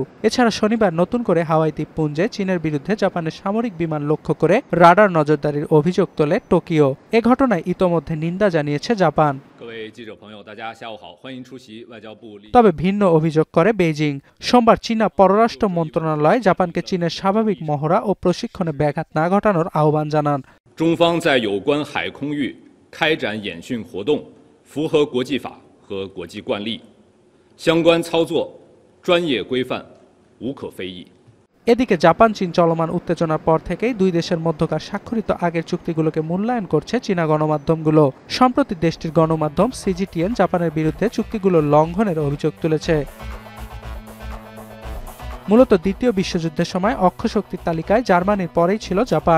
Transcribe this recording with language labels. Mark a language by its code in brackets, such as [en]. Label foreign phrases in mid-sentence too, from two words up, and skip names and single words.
[bn] এছাড়া শনিবার নতুন করে হাওয়াই দ্বীপপুঞ্জে চীনের বিরুদ্ধে জাপানের সামরিক বিমান লক্ষ্য করে রাডার নজরদারির অভিযোগ তোলে টোকিও। এ ঘটনায় ইতোমধ্যে নিন্দা জানিয়েছে জাপান। তবে ভিন্ন অভিযোগ করে বেইজিং। সোমবার চীনা পররাষ্ট্র মন্ত্রণালয় জাপানকে চীনের স্বাভাবিক মহড়া ও প্রশিক্ষণে ব্যাঘাত না ঘটানোর আহ্বান জানান। [zh] 中方在有关海空域开展演训活动符合国际法和国际惯例，相关操作专业规范无可非议。 [bn] এদিকে জাপান চীন চলমান উত্তেজনার পর থেকেই দুই দেশের মধ্যকার স্বাক্ষরিত আগের চুক্তিগুলোকে মূল্যায়ন করছে চীনা গণমাধ্যমগুলো। সম্প্রতি দেশটির গণমাধ্যম সিজিটিএন জাপানের বিরুদ্ধে চুক্তিগুলো লঙ্ঘনের অভিযোগ তুলেছে। মূলত দ্বিতীয় বিশ্বযুদ্ধের সময় অক্ষশক্তির তালিকায় জার্মানির পরেই ছিল জাপান।